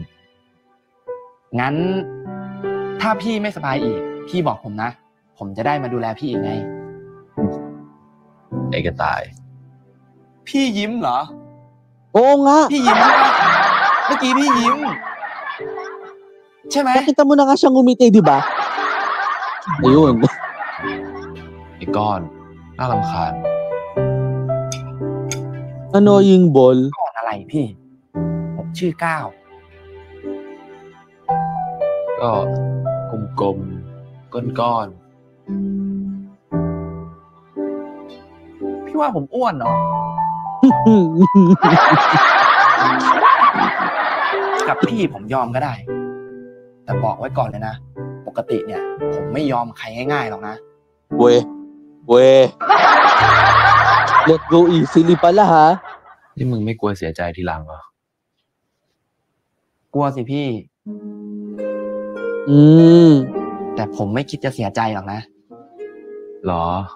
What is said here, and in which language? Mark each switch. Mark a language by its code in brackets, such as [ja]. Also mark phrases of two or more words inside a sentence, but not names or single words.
[th] งั้น ถ้าพี่ไม่สบายอีก พี่บอกผมนะ ผมจะได้มาดูแลพี่อีกไง ไอ้กระต่าย พี่ยิ้มเหรอ [tl] Oo nga. [th] พี่ยิ้มใช่ปะเมื่อกี้พี่ยิ้ม ใช่ไหม [tl] Nakita mo na nga siyang ngumiti, di ba? Ayun. [th] ไอ้ก้อนน่ารำคาญ [en] Annoying ball. [th] ก่อนอะไรพี่ ผมชื่อก้าว ก็กลมๆก้อน พี่ว่าผมอ้วนเหรอ กับพี่ผมยอมก็ได้ แต่บอกไว้ก่อนเลยนะ ปกติเนี่ย ผมไม่ยอมใครง่ายๆหรอกนะ [tl] Weh. [en] Let go easily [tl] pala, ha? [th] ๆนี่มึงไม่กลัวเสียใจทีหลังเหรอ กลัวสิพี่ แต่ผมไม่คิดจะเสียใจหรอกนะ หรอ